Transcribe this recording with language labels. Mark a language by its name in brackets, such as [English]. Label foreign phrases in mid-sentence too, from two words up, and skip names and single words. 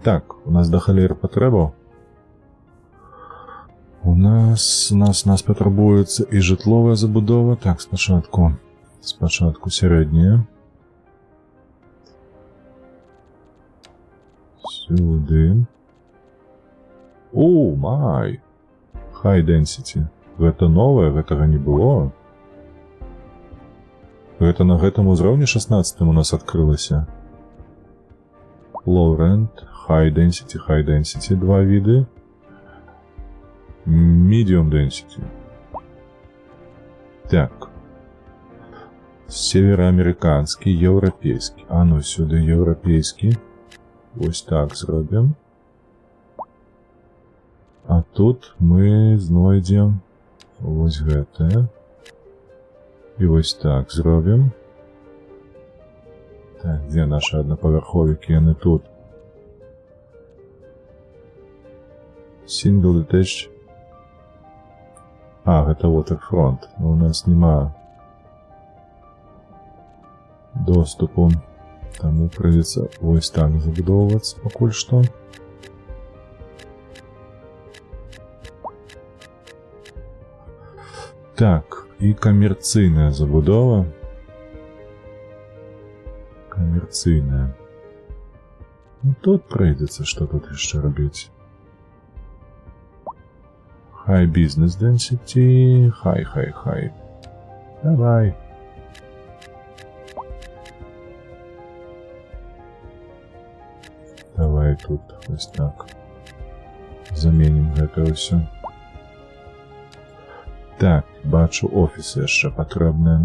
[Belarusian] Так, у нас да халеры патрэбаў. У нас патрабуецца і жытловая забудова. Так, спачатку сярэдняя. Сюды. [English] Oh, my! High density. [Belarusian] Гэта новае, гэтага не было. Гэта на гэтым узроўні 16 у нас адкрылася. [English] Low rent, high density, 2 віды. Medium density. [Belarusian] Так. Североамериканскі, еўрапейскі. А ну сюды еўрапейскі. Вось так зробім. А тут мы знойдзем вось гэтае. І вось так зробім. Так, дзе нашы аднапавярховікі? Яны тут. [English] Single detached. [Belarusian] А, гэта waterfront. У нас няма доступу. Таму прыйдзецца вось так забудоўвацца пакуль што. Так, і камерцыйная забудова. Камерцыйная. Ну, тут прыйдзецца, што тут яшчэ рабіць. [English] High business density. High. [Belarusian] Давай. Давай тут вось так. Заменім гэта ўсё. Так, бачу, офісы яшчэ патрэбныя.